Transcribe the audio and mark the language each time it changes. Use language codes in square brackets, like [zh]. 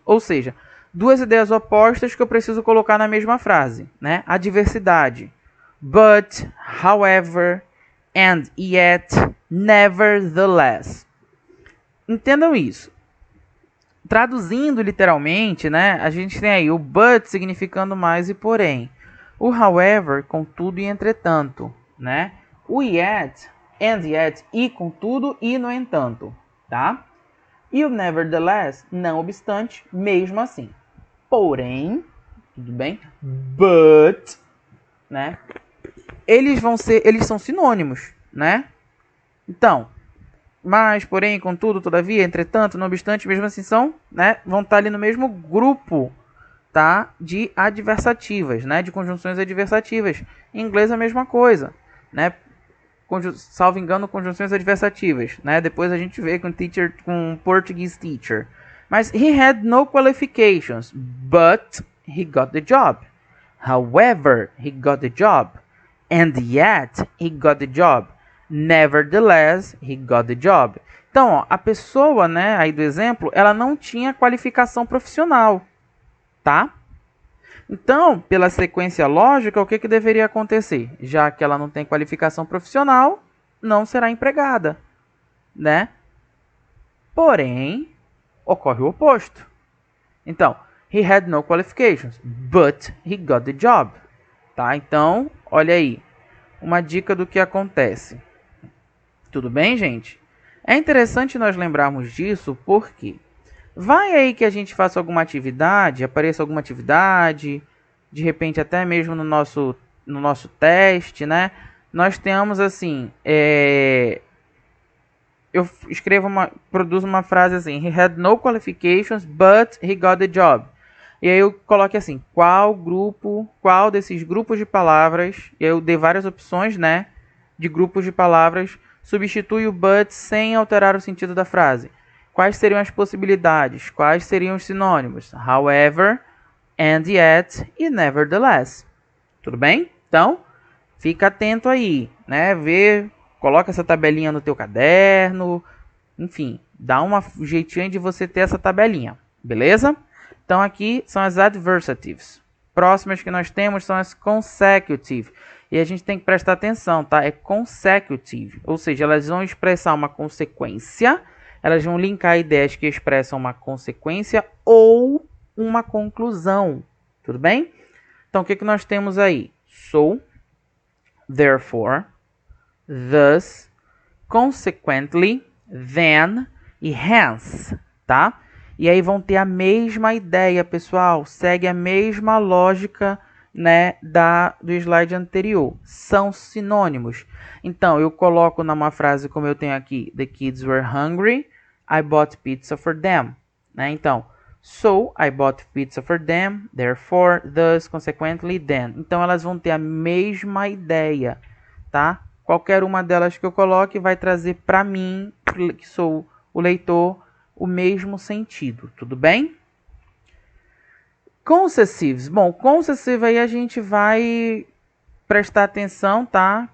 [pt] Ou seja, duas ideias opostas que eu preciso colocar na mesma frase, né? Adversidade. [en] But, however, and yet, nevertheless. [pt] Entendam isso. Traduzindo literalmente, né, a gente tem aí o but significando mais e porém. O however, contudo e entretanto, né? O yet, and yet, e contudo e no entanto, tá? E o nevertheless, não obstante, mesmo assim. Porém, tudo bem? But, né? Eles são sinônimos, né? Então, mas, porém, contudo, todavia, entretanto, não obstante, mesmo assim são, né, vão estar ali no mesmo grupo, tá, de adversativas, né, de conjunções adversativas. Em inglês é a mesma coisa, né? Salvo engano, conjunções adversativas, né? Depois a gente vê com [en] Portuguese teacher. [pt] Mas [en] he had no qualifications, but he got the job. However, he got the job. And yet, he got the job. Nevertheless, he got the job. [pt] Então, ó, a pessoa, né, aí do exemplo, ela não tinha qualificação profissional, tá? Então, pela sequência lógica, o que deveria acontecer? Já que ela não tem qualificação profissional, não será empregada, né? Porém, ocorre o oposto. Então, [en] he had no qualifications, but he got the job, tá? [pt] Então, olha aí, uma dica do que acontece. Tudo bem, gente? É interessante nós lembrarmos disso porque vai aí que a gente faça alguma atividade, apareça alguma atividade, de repente até mesmo no nosso teste, né? Nós temos assim, eu produzo uma frase assim, [en] he had no qualifications, but he got the job. [pt] E aí eu coloco assim, qual desses grupos de palavras, e aí eu dei várias opções, né, de grupos de palavras, substitui o but sem alterar o sentido da frase. Quais seriam as possibilidades? Quais seriam os sinônimos? [en] However, and yet e nevertheless. [pt] Tudo bem? Então, fica atento aí, né? Coloca essa tabelinha no teu caderno, enfim, dá um jeitinho de você ter essa tabelinha, beleza? Então aqui são as adversatives. Próximas que nós temos são as consecutive. E a gente tem que prestar atenção, tá? É consecutive, ou seja, elas vão expressar uma consequência, elas vão linkar ideias que expressam uma consequência ou uma conclusão, tudo bem? Então o que nós temos aí? So, therefore, thus, consequently, then e hence, tá? E aí vão ter a mesma ideia, pessoal. Segue a mesma lógica, né, do slide anterior. São sinônimos. Então, eu coloco numa frase como eu tenho aqui. [en] The kids were hungry. I bought pizza for them. Né? [pt] Então, [en] so, I bought pizza for them. Therefore, thus, consequently, then. [pt] Então, elas vão ter a mesma ideia, tá? Qualquer uma delas que eu coloque vai trazer para mim, que sou o leitor, o mesmo sentido, tudo bem? Concessives. Bom, concessive aí a gente vai prestar atenção, tá?